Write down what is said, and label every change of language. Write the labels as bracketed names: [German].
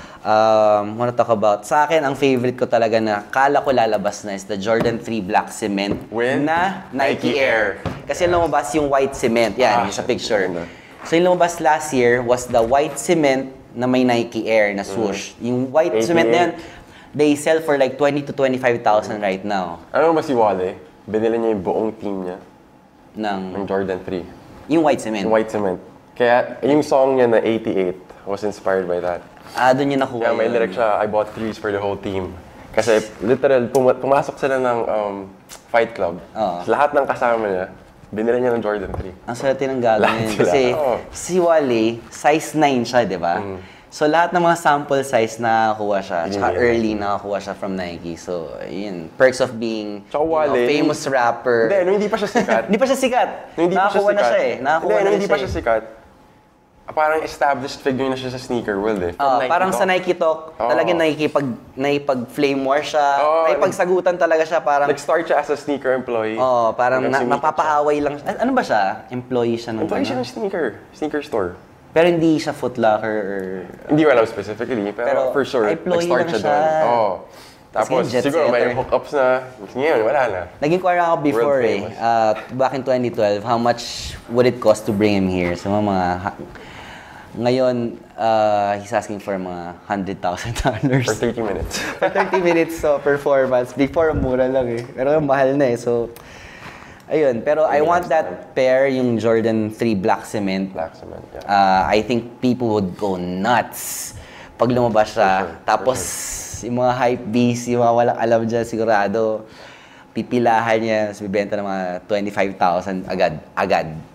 [English] Want to talk about, [Filipino] sa akin, ang favorite ko talaga na kala ko lalabas na is the Jordan 3 Black Cement na Nike Air. Kasi lumabas yung white cement. Yan, yung sa picture. So yung lumabas [English] last year was the white cement [Filipino] na may Nike Air na swoosh. Yung white cement na yan, [English] they sell for like 20 to 25,000 right now. [Filipino] Ano ba si Wale? Binili niya yung buong team niya ng Jordan 3. Yung white cement? Yung white cement. Kaya yung song niya na 88 was inspired by that. Doon niya nakuha yun. May lyric siya, [English] I bought 3s for the whole team. [Filipino] Kasi literal, pumasok sila ng fight club. Lahat ng kasama niya, binili niya ng Jordan 3. Ang swerte ng gagawin. Kasi si Wale, size 9 siya, di ba? So lahat ng mga sample size nakakuha siya. Tsaka early nakakuha siya from Nike. So, yun. [English] Perks of being famous rapper. [Filipino] Hindi, nung hindi pa siya sikat. Hindi pa siya sikat. Nakakuha na siya eh. Hindi pa siya sikat. Parang established figure na siya sa sneaker world eh. Parang sa Nike Talk, talagang nakipag-flame war siya. Nakipagsagutan talaga siya. Parang nag-start siya [English] as a sneaker employee. [Filipino] Parang napapaaway lang siya. Ano ba siya? Employee siya ng Employee siya ng sneaker store. Pero hindi siya Foot Locker or... Hindi ko alam specifically, pero for sure, nag-start siya doon. Tapos siguro may hookups na, ngayon wala na. Naging kwara ako [English] before back in 2012, how much would it cost to bring him here? So ngayon, he's asking for mga $100,000. For 30 minutes. For 30 minutes performance. [Filipino] Before, mura lang eh. Pero mahal na eh. So, ayun. [English] Pero I want that pair, yung Jordan 3 Black Cement. Black Cement, yeah. I think people would go nuts [Filipino] pag lumabas siya. Tapos, yung mga hype beasts, yung mga walang alam dyan, sigurado, pipilahan niya, bibenta ng mga 25,000 agad.